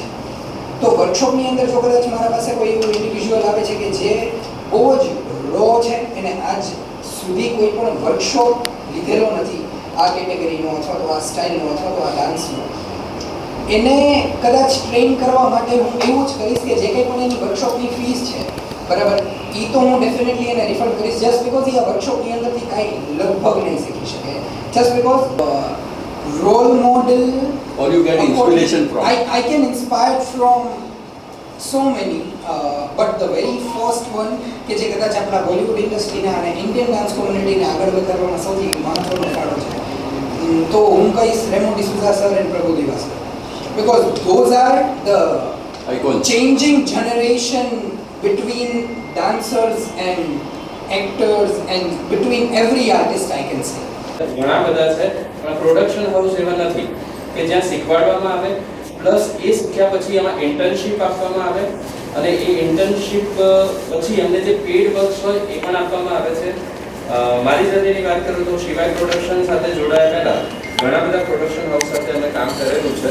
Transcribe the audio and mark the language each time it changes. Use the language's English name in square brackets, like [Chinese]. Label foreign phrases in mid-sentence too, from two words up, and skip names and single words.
[Gujarati] તો વર્કશોપની અંદર જો કદાચ મારા પાસે કોઈ એવું ઇન્ડિવિજ્યુઅલ આવે છે કે જે બહુ જ રો છે, એને આજ સુધી કોઈ પણ વર્કશોપ લીધેલો નથી આ કેટેગરીનો અથવા તો આ સ્ટાઇલનો અથવા તો આ ડાન્સનો, એને કદાચ ટ્રેન કરવા માટે હું એવું જ કરીશ કે જે કંઈ પણ એની વર્કશોપની ફીસ છે, બરાબર, એ તો હું ડેફિનેટલી એને રિફંડ કરીશ, [English] just because [Gujarati] એ આ વર્કશોપની અંદરથી કાંઈ લગભગ નહીં શીખી શકે, [English] just because role model, or you get inspiration from. I can inspire from so many, but the very first one [Gujarati] કે જે કદાચ આપણા બોલિવૂડ ઇન્ડસ્ટ્રીના અને [English] Indian dance communityને [Gujarati] આગળ વધારવામાં સૌથી મહત્વનો ફાળો છે, તો હું કહીશ રેમો ડિસુઝા સર એન્ડ પ્રભુ દિવા સર, [English] because those are the Icons. changing generation between dancers and actors and between every artist, I can say. [Gujarati] ઘણા બધા છે, પણ [English] production house [Gujarati] એવા નથી કે જ્યાં શીખવાડવામાં આવે, પ્લસ એ શીખ્યા પછી એમાં ઇન્ટર્નશિપ આપવામાં આવે, અને એ ઇન્ટર્નશિપ પછી એમને જે [English] paid works [Gujarati] હોય એ પણ આપવામાં આવે છે. મારી જાતની વાત કરું તો શિવાય પ્રોડક્શન સાથે જોડાયા પહેલા ઘણા બધા [English] production house [Gujarati] સાથે અમે કામ કરેલું છે.